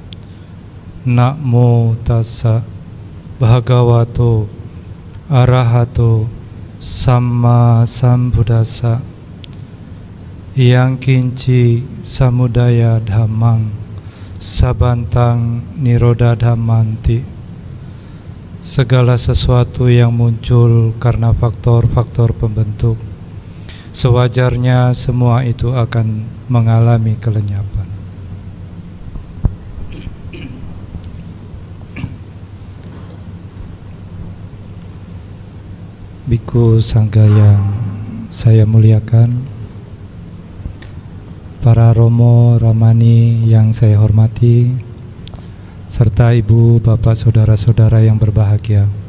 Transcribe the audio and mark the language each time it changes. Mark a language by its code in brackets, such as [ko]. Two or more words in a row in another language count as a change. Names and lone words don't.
[pi] Namo tassa bhagavato arahato samma sambuddhassa. Yang kinci samudaya dhammang sabantang niroda dhammanti. [id] Segala sesuatu yang muncul karena faktor-faktor pembentuk, sewajarnya semua itu akan mengalami kelenyapan. Biku Sangga yang saya muliakan, para Romo Ramani yang saya hormati, serta ibu, bapak, saudara-saudara yang berbahagia.